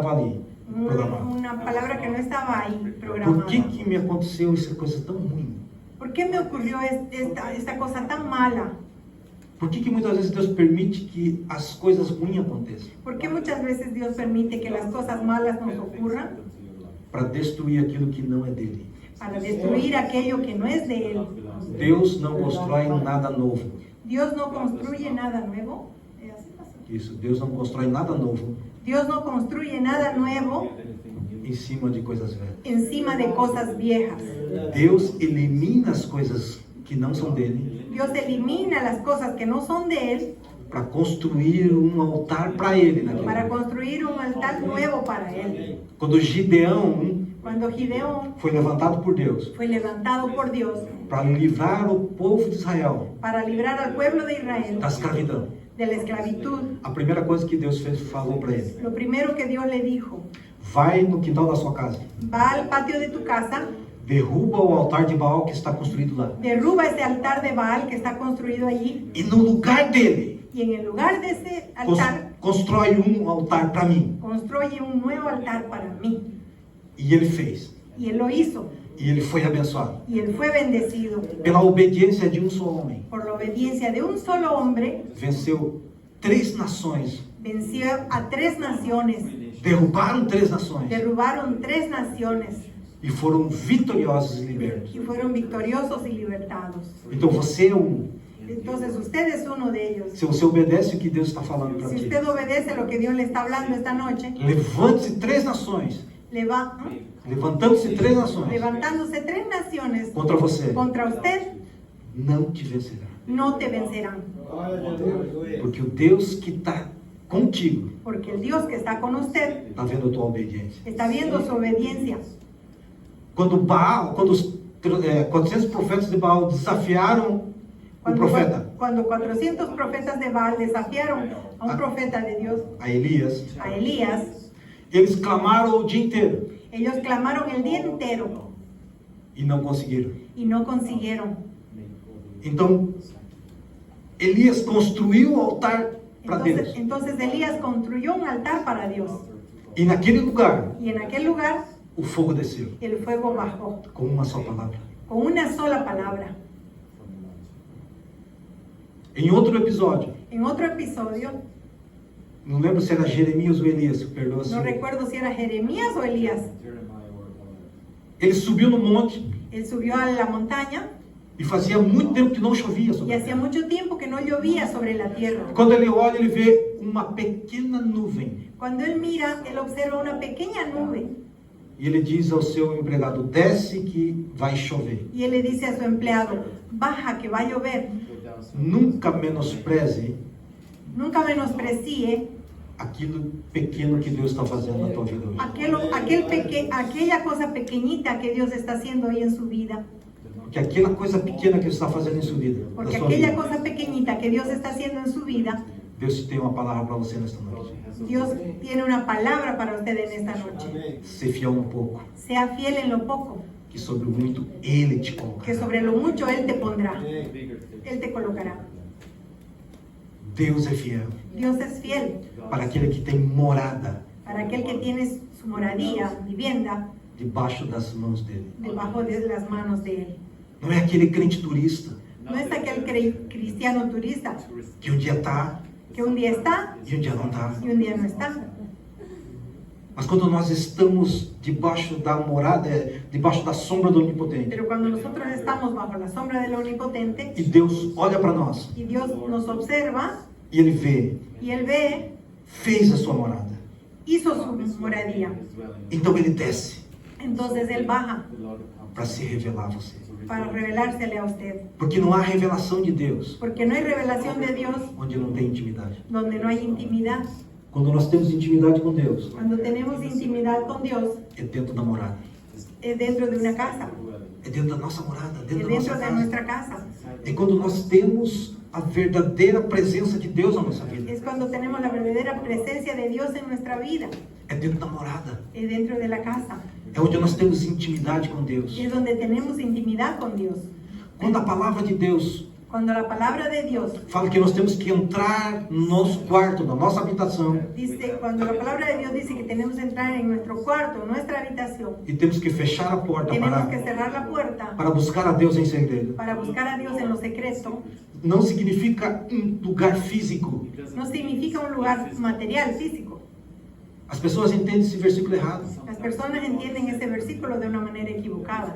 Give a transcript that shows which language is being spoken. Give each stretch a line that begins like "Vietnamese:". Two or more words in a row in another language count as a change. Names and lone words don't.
Spanish: un programado. una palabra que no estaba ahí Por programada.
Portuguese: que me aconteceu essa coisa tão ruim?
Spanish: ¿Por qué me ocurrió esta cosa tan mala?
Portuguese: Por que muitas vezes Deus permite que as coisas ruins aconteçam?
Spanish: ¿Por qué muchas veces Dios permite que las cosas malas nos ocurran?
Portuguese: Para destruir aquilo que não é dele.
Spanish: Para destruir aquello que no es de Él.
Portuguese: Deus não constrói nada novo.
Spanish: Dios no construye nada nuevo. Así pasa.
Portuguese: Isso, Deus não constrói nada novo
Spanish: Dios no construye nada nuevo
Portuguese: em cima de coisas velhas.
Spanish: encima de cosas viejas.
Portuguese: Deus elimina as coisas que não são dele
Spanish: Dios elimina las cosas que no son de Él
Portuguese: para construir um altar para ele naquele
Spanish: para
Portuguese: lugar.
Spanish: construir un altar nuevo para Él.
Portuguese: Quando Gideão
Spanish: Cuando Gideón
Portuguese: foi levantado por Deus
Spanish: fue levantado por Dios
Portuguese: para livrar o povo de Israel
Spanish: para librar al pueblo de Israel
Portuguese: da escravidão,
Spanish: de la esclavitud,
Portuguese: a primeira coisa que Deus falou para ele:
Spanish: lo primero que Dios le dijo:
Portuguese: vai no quintal da sua casa,
Spanish: va al patio de tu casa,
Portuguese: derruba o altar de Baal que está construído lá,
Spanish: derruba ese altar de Baal que está construido allí,
Portuguese: e no lugar dele
Spanish: y en el lugar de ese altar
Portuguese: constrói um altar para mim.
Spanish: construye un nuevo altar para mí.
Portuguese: E ele fez,
Spanish: Y él lo hizo,
Portuguese: e ele foi abençoado
Spanish: y él fue bendecido.
Portuguese: pela obediência de um só homem.
Spanish: Por la obediencia de un solo hombre,
Portuguese: Venceu 3 nações,
Spanish: venció a 3 naciones,
Portuguese: derrubaram 3 nações
Spanish: derrubaron 3 naciones
Portuguese: e foram vitoriosos e libertos.
Spanish: y fueron victoriosos y libertados.
Portuguese: Então você é
Spanish: Entonces usted es uno de ellos.
Portuguese: se você obedece o que Deus está falando para
Spanish: Si
Portuguese: ti,
Spanish: usted obedece lo que Dios le está hablando esta noche,
Portuguese: levante-se 3 nações, levantando-se 3 nações
Spanish: levantándose 3 naciones
Portuguese: contra você,
Spanish: contra usted,
Portuguese: não te vencerá.
Spanish: no te vencerán.
Portuguese: Porque o Deus que está contigo
Spanish: Porque el Dios que está con usted
Portuguese: está vendo a tua obediência.
Spanish: está viendo su obediencia.
Portuguese: Quando os 400 profetas de Baal desafiaram o profeta,
Spanish: Cuando 400 profetas de Baal desafiaron a un profeta de Dios,
Portuguese: a Elias,
Spanish: a Elías,
Portuguese: eles clamaram o dia inteiro
Spanish: ellos clamaron el día entero
Portuguese: e não conseguiram.
Spanish: y no consiguieron.
Portuguese: Então, Elias construiu o altar para Deus.
Spanish: Entonces Elías construyó un altar para Dios.
Portuguese: E naquele lugar,
Spanish: Y en aquel lugar
Portuguese: o fogo desceu
Spanish: el fuego bajó
Portuguese: com uma só palavra.
Spanish: con una sola palabra.
Portuguese: Em outro episódio,
Spanish: En otro episodio,
Portuguese: não lembro se era Jeremias ou Elias, perdoa se
Spanish: no recuerdo si era Jeremías o Elías,
Portuguese: ele subiu no monte
Spanish: él subió a la montaña
Portuguese: e fazia muito tempo que não chovia
Spanish: y
Portuguese: sobre a
Spanish: hacía
Portuguese: terra.
Spanish: mucho tiempo que no llovía sobre la tierra.
Portuguese: Quando ele olha, ele vê uma pequena nuvem.
Spanish: Cuando él mira, él observa una pequeña nube
Portuguese: E ele diz ao seu empregado: desce que vai chover.
Spanish: y él le dice a su empleado: baja que va a llover.
Portuguese: Nunca menospreze
Spanish: Nunca menosprecie
Portuguese: aquilo pequeno que Deus está fazendo na tua vida hoje.
Spanish: aquella cosa pequeñita que Dios está haciendo hoy en su vida.
Portuguese: Porque aquela coisa pequena que Deus está fazendo em sua vida, na
Spanish: Porque
Portuguese: sua
Spanish: aquella
Portuguese: vida,
Spanish: cosa pequeñita que Dios está haciendo en su vida,
Portuguese: Deus tem uma palavra para você nesta noite.
Spanish: Dios tiene una palabra para usted en esta noche.
Portuguese: Ser fiel no pouco,
Spanish: Sea fiel en lo poco,
Portuguese: que sobre o muito Ele te
Spanish: que
Portuguese: coloca.
Spanish: sobre lo mucho Él te pondrá, Él te colocará.
Portuguese: Deus é fiel
Spanish: Dios es fiel
Portuguese: para aquele que tem morada
Spanish: para aquel que tiene su moradía, vivienda,
Portuguese: debaixo das mãos dele.
Spanish: debajo de las manos de Él.
Portuguese: Não é aquele crente turista
Spanish: No es aquel cristiano turista
Portuguese: que um dia está
Spanish: que un día está
Portuguese: e um dia não está.
Spanish: y un día no está.
Portuguese: Mas quando nós estamos debaixo da morada, debaixo da sombra do Onipotente,
Spanish: Pero cuando nosotros estamos bajo la sombra del Omnipotente
Portuguese: e Deus olha para nós
Spanish: y Dios nos observa
Portuguese: e Ele vê,
Spanish: y Él ve,
Portuguese: fez a sua morada.
Spanish: hizo su moradía.
Portuguese: Então Ele desce
Spanish: Entonces Él baja
Portuguese: para se revelar a você.
Spanish: para revelársele a usted.
Portuguese: Porque não há revelação de Deus
Spanish: Porque no hay revelación de Dios
Portuguese: onde não tem intimidade.
Spanish: donde no hay intimidad.
Portuguese: Quando nós temos intimidade com Deus,
Spanish: Cuando tenemos intimidad con Dios,
Portuguese: é dentro da morada.
Spanish: es dentro de una casa,
Portuguese: É dentro da nossa morada,
Spanish: es
Portuguese: dentro da nossa
Spanish: dentro de
Portuguese: casa.
Spanish: nuestra casa.
Portuguese: É quando nós temos a verdadeira presença de Deus na nossa vida.
Spanish: Es cuando tenemos la verdadera presencia de Dios en nuestra vida,
Portuguese: É dentro da morada.
Spanish: es dentro de la casa.
Portuguese: É onde nós temos intimidade com Deus.
Spanish: Es donde tenemos intimidad con Dios.
Portuguese: Quando a palavra de Deus
Spanish: Cuando la palabra de Dios
Portuguese: fala que nós temos que entrar no nosso quarto, na nossa habitação,
Spanish: dice, cuando la palabra de Dios dice que tenemos que entrar en nuestro cuarto, en nuestra habitación,
Portuguese: e temos que fechar a porta
Spanish: tenemos que cerrar la puerta
Portuguese: para buscar a Deus em segredo.
Spanish: para buscar a Dios en lo secreto,
Portuguese: Não significa um lugar físico.
Spanish: no significa un lugar material, físico.
Portuguese: As pessoas entendem esse versículo errado.
Spanish: Las personas entienden este versículo de una manera equivocada.